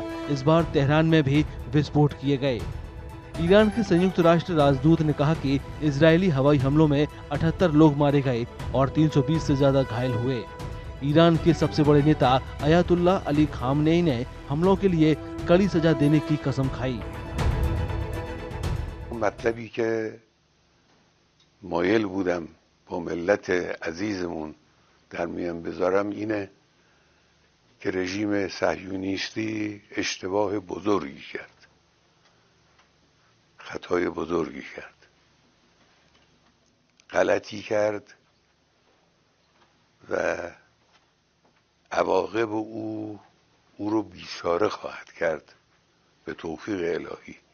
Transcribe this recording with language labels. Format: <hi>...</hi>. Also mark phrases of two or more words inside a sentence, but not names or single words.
<hi>इस बार तेहरान में भी विस्फोट किए गए। ईरान के संयुक्त राष्ट्र राजदूत ने कहा कि इजरायली हवाई हमलों में 78 लोग मारे गए और 320 से ज्यादा घायल हुए। ईरान के सबसे बड़े नेता अयातुल्ला अली खामनेई ने हमलों के लिए कड़ी सजा देने की कसम खाई।</hi> <fa>مطلبی که مایل بودم با ملت عزیزمون در میان بذارم اینه که رژیم صهیونیستی اشتباه بزرگی کرد، خطای بزرگی کرد، غلطی کرد و عواقب او رو بیچاره خواهد کرد به توفیق الهی.</fa>